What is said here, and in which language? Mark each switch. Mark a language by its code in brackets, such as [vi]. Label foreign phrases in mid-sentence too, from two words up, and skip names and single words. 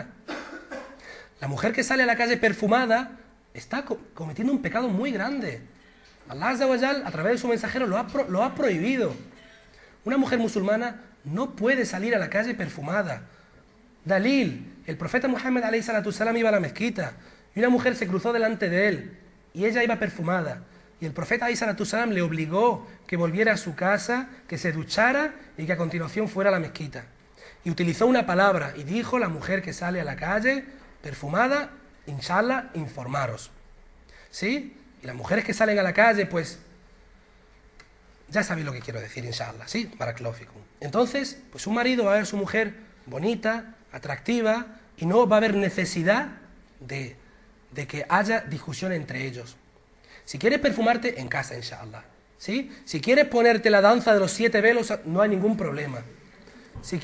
[es] La mujer que sale a la calle perfumada está cometiendo un pecado muy grande. Allah [ar] عز وجل, [es] a través de su mensajero, lo ha prohibido. Una mujer musulmana no puede salir a la calle perfumada. Dalil, el profeta Muhammad [ar] عليه الصلاة السلام [es] iba a la mezquita y una mujer se cruzó delante de él y ella iba perfumada. Y el profeta [ar] عليه الصلاة السلام [es] le obligó que volviera a su casa, que se duchara y que a continuación fuera a la mezquita. Y utilizó una palabra y dijo, la mujer que sale a la calle perfumada, inshallah, informaros. ¿Sí? Y las mujeres que salen a la calle, pues, ya sabéis lo que quiero decir, inshallah, ¿sí? [ar] بارك الله فيكم. [es] Entonces, pues un marido va a ver a su mujer bonita, atractiva, y no va a haber necesidad de que haya discusión entre ellos. Si quieres perfumarte, en casa, inshallah, ¿sí? Si quieres ponerte la danza de los 7 velos, no hay ningún problema.